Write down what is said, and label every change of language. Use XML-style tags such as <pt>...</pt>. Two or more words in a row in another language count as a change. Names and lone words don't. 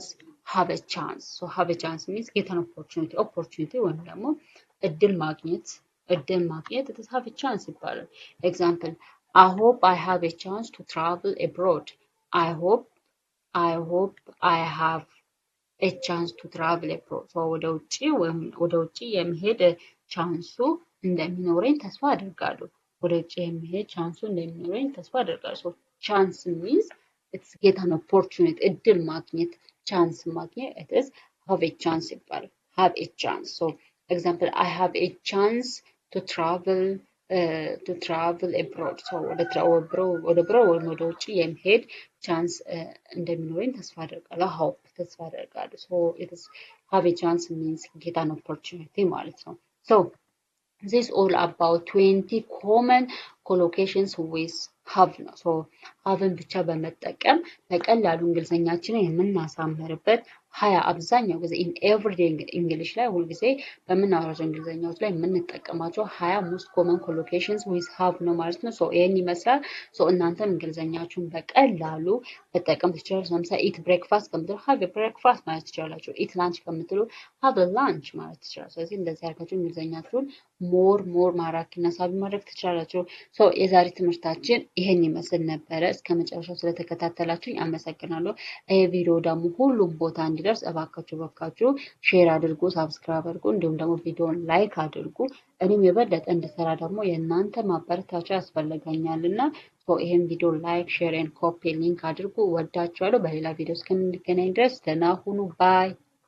<en>Have a chance. So have a chance means get an opportunity</en> <am>ወይም ደግሞ እድል ማግኘት</am> <en>it is have a chance ይባላል። Example, I hope I have a chance to travel abroad. I hope I have a chance to travel abroad.</en> <am>So ወደ ውጪ የመሄድ ቻንሱ እንደሚኖረኝ ተስፋ አደርጋለሁ። ወደ ውጪ የመሄድ ቻንሱ እንደሚኖረኝ ተስፋ አደርጋለሁ።</am> <en>So chance means it's get an opportunity</en> <am>እድል ማግኘት ቻንስ ማግኘት</am> <en>it is have a chance</en> <am>ይባላል።</am> <en>Have a chance. So example, I have a chance to travel abroad.</en> <am>So ወደ ብሮ ወይም ወደ ውጪ የመሄድ ቻንስ እንደሚኖረኝ ተስፋ አደርጋለሁ። hope ተስፋ አደርጋለሁ።</am> <en>So it is have a chance means get an opportunity</en> <am>ማለት ነው።</am> <en>So this is all about 20 common collocations with have</en> <am>ነው። ሶ haveን ብቻ በመጠቀም በቀላሉ እንግሊዘኛችንን የምናሳምርበት 20 አብዛኛው ጊዜ</am> <en>in everyday English</en> <am>ላይ ሁል ጊዜ በምናወራቸው እንግሊዘኛዎች ላይ የምንጠቀማቸው</am> <en>20 most common collocations with have</en> <am>ነው ማለት ነው። ሶ ይሄን ይመስላል። ሶ እናንተም እንግሊዘኛችሁን በቀላሉ መጠቀም ትችላላችሁ። ለምሳሌ</am> <en>eat breakfast</en> <am>ከምትሉ</am> <en>have a breakfast</en> <am>ማለት ትችላላችሁ።</am> <en>eat lunch</en> <am>ከምትሉ</am> <en>have a lunch</en> <am>ማለት ትችላላችሁ። ስለዚህ እንደዚህ አድርጋችሁ እንግሊዘኛችሁን ሞር ማራኪና ሳቢ ማድረግ ትችላላችሁ። ሶ የዛሬ ትምህርታችን ይሄን ይመስል ነበረ። እስከ መጨረሻው ስለተከታተላችሁኝ አመሰግናለሁ። ይሄ ቪዲዮ ደግሞ ሁሉም ቦታ እንዲደርስ እባካችሁ ሼር አድርጉ፣ ሳብስክራይብ አድርጉ፣ እንዲሁም ደግሞ ቪዲዮውን ላይክ አድርጉ። እኔም የበለጠ እንድሰራ ደግሞ የእናንተ ማበረታቻ ያስፈልገኛልና ይሄን ቪዲዮ ላይክ፣</am> <en>share and copy link</en> <am>አድርጉ። ወዳችኋለሁ። በሌላ ቪዲዮ እስከምንገናኝ ድረስ ደህና ሁኑ። ባይ</am>